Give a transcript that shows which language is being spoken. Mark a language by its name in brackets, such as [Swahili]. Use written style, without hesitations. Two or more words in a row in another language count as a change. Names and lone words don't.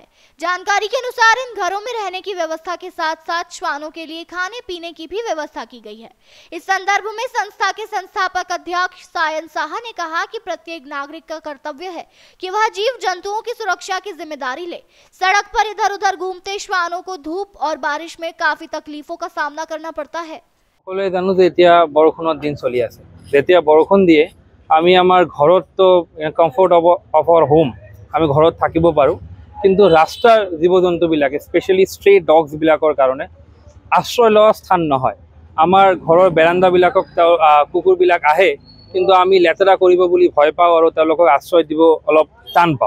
[Hindi] जानकारी के अनुसार इन घरों में रहने की व्यवस्था के साथ साथ श्वानों के लिए खाने पीने की भी व्यवस्था की गई है। इस संदर्भ में संस्था के संस्थापक अध्यक्ष सायन साहा ने कहा कि प्रत्येक नागरिक का कर्तव्य है कि वह जीव जंतुओं की सुरक्षा की जिम्मेदारी ले। सड़क पर इधर उधर घूमते श्वानों को धूप और बारिश में काफी तकलीफों का सामना करना पड़ता है। [Assamese] জানো যে এতিয়া বৰষুণৰ দিন চলি আছে, যেতিয়া বৰষুণ দিয়ে আমি আমাৰ ঘৰত তো [English] comfort of our home [Assamese] আমি ঘৰত থাকিব পাৰো, কিন্তু ৰাস্তাৰ জীৱ-জন্তুবিলাক [English] specially stray dogs [Assamese] কাৰণে আশ্ৰয় লোৱা স্থান নহয়। আমাৰ ঘৰৰ বেৰাণ্ডাবিলাকক কুকুৰবিলাক আহে, কিন্তু আমি লেতেৰা কৰিব বুলি ভয় পাওঁ আৰু তেওঁলোকক আশ্ৰয় দিব অলপ টান পাওঁ।